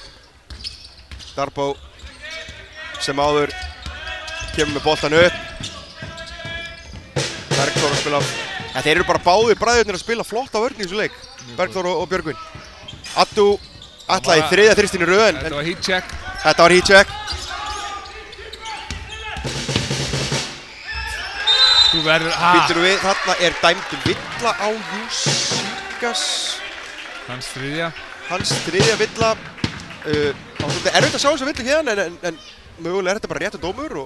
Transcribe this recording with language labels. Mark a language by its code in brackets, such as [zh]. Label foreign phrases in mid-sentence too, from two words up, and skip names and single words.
[is] Darbo sem áður kemur með boltan upp. Bergþór að spila, þeir eru bara báðir bræðurnir að spila flott á vörn í þessu leik. Bergþór og Björgvin. Addu ætlaði í 3. þristin í röð en... Þetta var [en] heat check. [is] Þetta var [en] heat check. [is] Þú verður... Býttum við, þarna er dæmd villa á Júsíkas. Hans þriðja villa. Það var svolítið erfitt að sjá þessu villu hérna en mögulega er þetta bara réttur dómur og...